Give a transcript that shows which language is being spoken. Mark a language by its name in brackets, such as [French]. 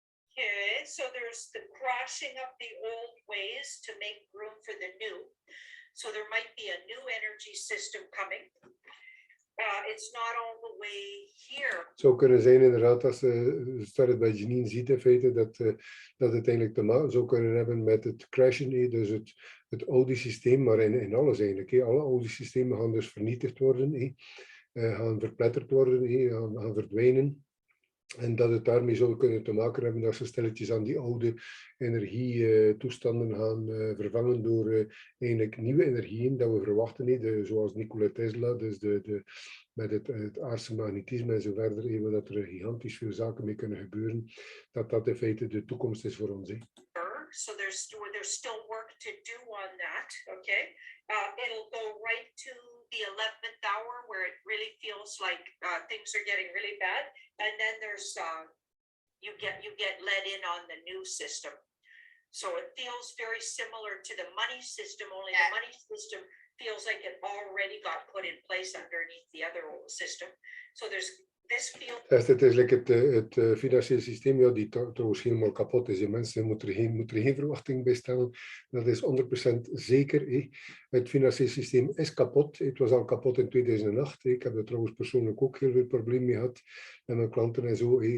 [English] Okay, so there's the crashing of the old ways to make room for the new. So there might be a new energy system coming. It's not all the way here. [Dutch] Het zou kunnen zijn inderdaad, als het bij Janine ziet in feite, dat het eigenlijk te maken zou kunnen hebben met het crashen, dus het oude systeem, maar in alles eigenlijk. Alle oude systemen gaan dus vernietigd worden, gaan verpletterd worden, gaan verdwijnen. En dat het daarmee zou kunnen te maken hebben dat ze stilletjes aan die oude energietoestanden gaan vervangen door eigenlijk nieuwe energieën dat we verwachten, zoals Nikola Tesla, dus met het aardse magnetisme en zo verder, waar dat er gigantisch veel zaken mee kunnen gebeuren, dat in feite de toekomst is voor ons. [English] So there's still work to do on that, okay? It'll go right to the 11th hour where it really feels like things are getting really bad, and then there's you get let in on the new system. So it feels very similar to the money system, only the money system feels like it already got put in place underneath the other old system. So there's this feels [Dutch] Het is like het financiële systeem, ja, die trouwens helemaal kapot is. Mensen moeten er geen verwachting bij stellen. Dat is 100% zeker. Het financiële systeem is kapot. Het was al kapot in 2008. Ik heb er trouwens persoonlijk ook heel veel problemen mee gehad. Met mijn klanten en zo.